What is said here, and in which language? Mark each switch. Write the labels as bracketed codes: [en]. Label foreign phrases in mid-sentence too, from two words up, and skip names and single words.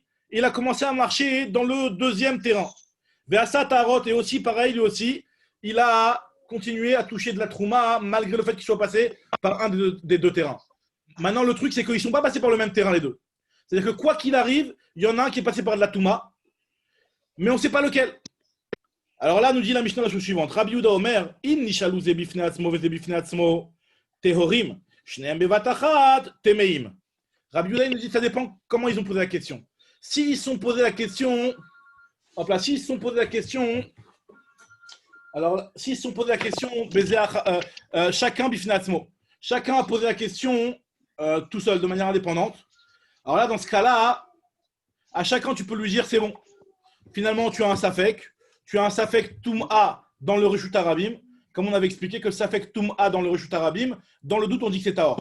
[fr] Il a commencé à marcher dans le deuxième terrain. Veasa Tarot, et aussi, pareil, lui aussi, il a continué à toucher de la Trouma malgré le fait qu'il soit passé par un des deux terrains. Maintenant, le truc, c'est qu'ils ne sont pas passés par le même terrain, les deux. C'est-à-dire que quoi qu'il arrive, il y en a un qui est passé par de la Touma, mais on ne sait pas lequel. Alors là, nous dit la Mishnah la chose suivante. [he] רבי יהודה אומר אם נשאלו זה בפני עצמו וזה בפני עצמו טהורים שניהם בבת אחת טמאים. [fr] Rabbi Yehuda nous dit ça dépend comment ils ont posé la question. S'ils se sont posé la question, chacun [he] בפני עצמו. [fr] Chacun a posé la question tout seul, de manière indépendante. Alors là, dans ce cas-là, à chacun, tu peux lui dire c'est bon. Finalement, tu as un [he] ספק טומאה [fr] dans le [he] רשות הרבים, [fr] comme on avait expliqué que le [he] ספק טומאה [fr] dans le [he] רשות הרבים, [fr] dans le doute, on dit que c'est Tahor.